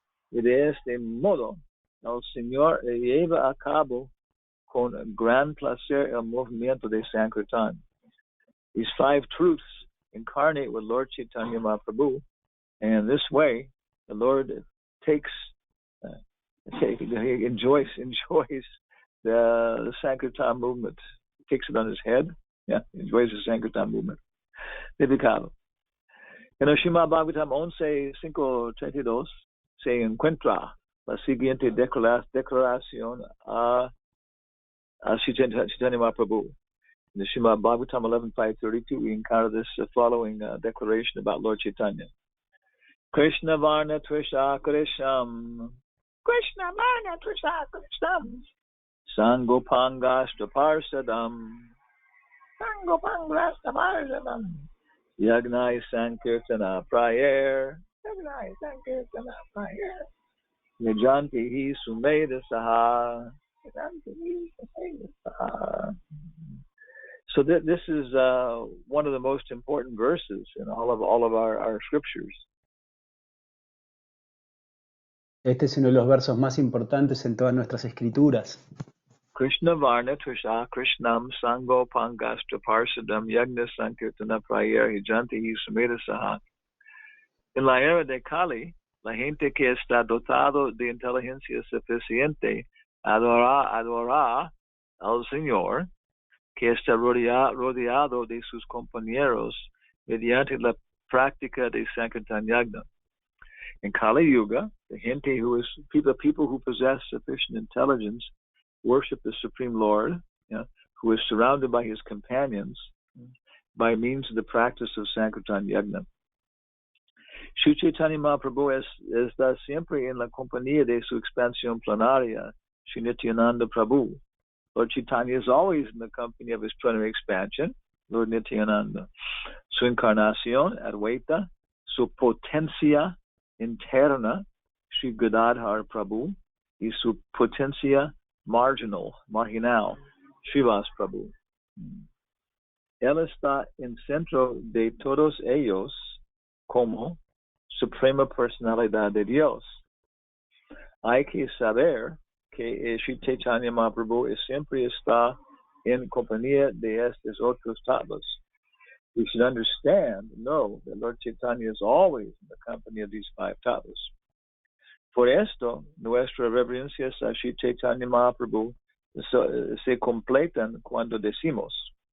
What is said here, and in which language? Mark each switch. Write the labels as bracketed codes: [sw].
[es] Y de este modo, el Señor lleva a cabo con gran placer el movimiento de Sankirtan. [en] These five truths incarnate with Lord Chaitanya Mahaprabhu, and in this way, the Lord takes, he enjoys the Sankirtan movement. He takes it on his head. Yeah, enjoys the Sankirtan movement. [es] Dedicado. En el Srimad Bhagavatam 11:5-32 se encuentra la siguiente declaración a Chaitanya Mahaprabhu. [en] In the Srimad Bhagavatam 11:5-32, we encounter this following declaration about Lord Chaitanya. [sa] Krishna Varna Trisha Krisham. Krishna Varna Trisha Krisham. Sangopangashta Parsadam. Sangopangashta Parsadam. Yagnai Sankirtana Prayer. Yagnai Sankirtana Prayer. Yajanti Hi Sumeda Saha. Yajanti Hi Sumeda Saha. [en] So this is one of the most important verses in all of our scriptures. [es] Este es uno de los versos más importantes en todas nuestras escrituras. [sa] Krishna Varna Trisha Krishnam Sango Pangastra Parsadam Yagna Sankirtana Prayer Hijanti Hi Sumeda Saha. [es] En la era de Kali, la gente que está dotado de inteligencia suficiente adora al Señor, que está rodeado de sus compañeros mediante la práctica de Sankirtan Yagna. [en] In Kali Yuga, the [es] gente [en] people who possess sufficient intelligence worship the Supreme Lord, who is surrounded by his companions by means of the practice of Sankirtan Yagna. [es] Sri Chaitanya Mahaprabhu está siempre en la compañía de su expansión plenaria, Sri Nityananda Prabhu. [en] Lord Chaitanya is always in the company of his plenary expansion, Lord Nityananda. [es] Su encarnación, Advaita, su potencia interna, Sri Gadadhar Prabhu, y su potencia marginal, Srivas Prabhu. Él está en centro de todos ellos como Suprema Personalidad de Dios. Hay que saber que Sri Chaitanya Mahaprabhu siempre está en compañía de estos otros tattvas. [en] We should know that Lord Chaitanya is always in the company of these five tattvas. [es] Por esto, nuestras reverencias a Sri Chaitanya Mahaprabhu se completan cuando decimos.